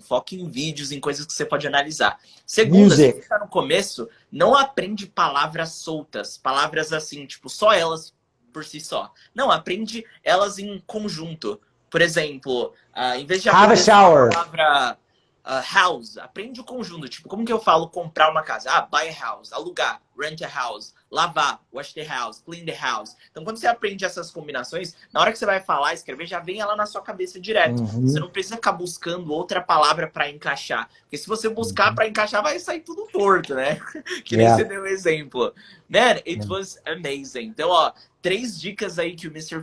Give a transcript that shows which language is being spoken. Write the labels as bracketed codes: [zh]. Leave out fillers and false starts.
[pt] Foca em vídeos, em coisas que você pode analisar. Segunda, se você está no começo, não aprende palavras soltas. Palavras assim, tipo, só elas por si só. Não, aprende elas em conjunto. Por exemplo, em vez de aprender a palavra house, aprende o conjunto. Tipo, como que eu falo comprar uma casa? [en] Buy a house, alugar, rent a house, lavar, wash the house, clean the house. [pt] Então, quando você aprende essas combinações, na hora que você vai falar, escrever, já vem ela na sua cabeça direto. Você não precisa ficar buscando outra palavra para encaixar. Porque se você buscar para encaixar, vai sair tudo torto, né? Que nem você deu um exemplo. [en] Man, it was amazing. [pt] Então, 3 dicas aí que o Mr.